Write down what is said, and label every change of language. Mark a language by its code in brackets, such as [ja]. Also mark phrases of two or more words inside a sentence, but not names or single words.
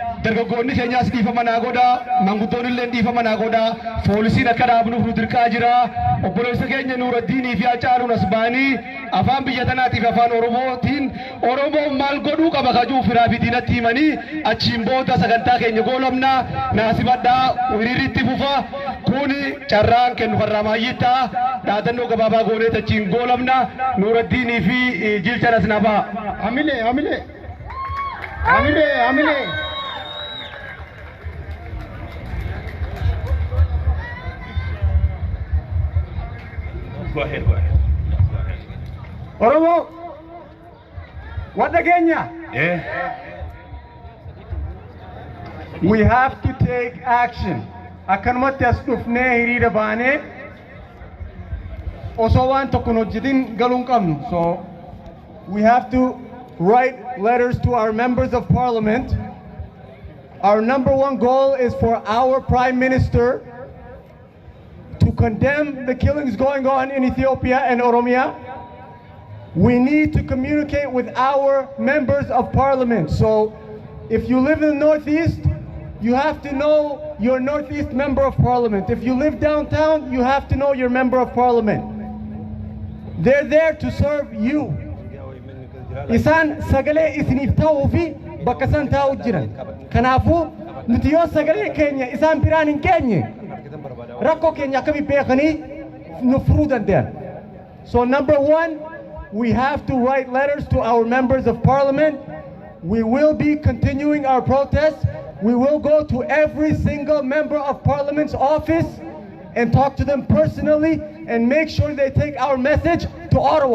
[om] dargaggoonni keenyaas dhiifama naa godha manguddoonni illee dhiifama naa godha poolisiin akka dhaabnuuf nu dirqaa jira obboleessa keenya Nuuraddiinii fi Hacaaluun as ba'anii afaan biyya tanaatiif afaan Oromootiin Oromoon maal godhuu qaba kajuu firaa fi diinatti himanii achiin booda sagantaa keenya goolabna naasibadhaa hiriiritti fufa kuni carraan kennu farraa maayyittaa dhaadannoo gabaabaa goonee achiin goolabna Nuuraddiinii fi Jilchanas nafaa. Amile. [en] Go ahead. Oromo, what the Kenya? Yeah. We have to take action. [om] Akkanumatti as dhufnee hiriira baanee osoo waan tokko hojjetin galuu hin qabnu. [en] So we have to write letters to our members of parliament. Our #1 goal is for our Prime Minister to condemn the killings going on in Ethiopia and Oromia. We need to communicate with our members of parliament. So if you live in the Northeast, you have to know your Northeast member of parliament. If you live downtown, you have to know your member of parliament. They're there to serve you. [om] Isaan sagalee isiniif ta'uu fi bakka san taa'u jiran. Kanaafuu nuti yoo sagalee keenya isaan biraan hin keenye rakkoo keenya akkamitti beekanii nu furuu danda'an. [en] So #1, we have to write letters to our members of parliament. We will be continuing our protests. We will go to every single member of parliament's office and talk to them personally and make sure they take our message to Ottawa.